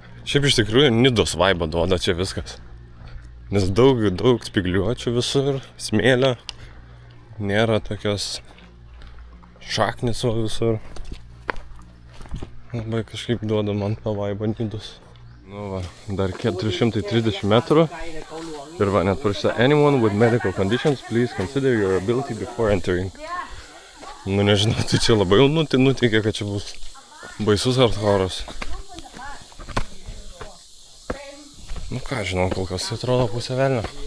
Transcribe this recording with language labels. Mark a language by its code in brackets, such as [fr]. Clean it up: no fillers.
[lt] Šiaip iš tikrųjų Nidos vaibą duoda čia viskas. Nes daug spygliuočių visur, smėlio. Nėra tokios šaknis visur. Labai kažkaip duoda man tą vaibą Nidos. Nu va, dar 430 metrų. Ir va, net parašyta, [en] anyone with medical conditions, please consider your ability before entering. [lt] Nu nežinau, tai čia labai jau nutikė, kad čia bus baisus hardcore'as. Nu ką, žinau, kol kas tai atrodo pusė velnio.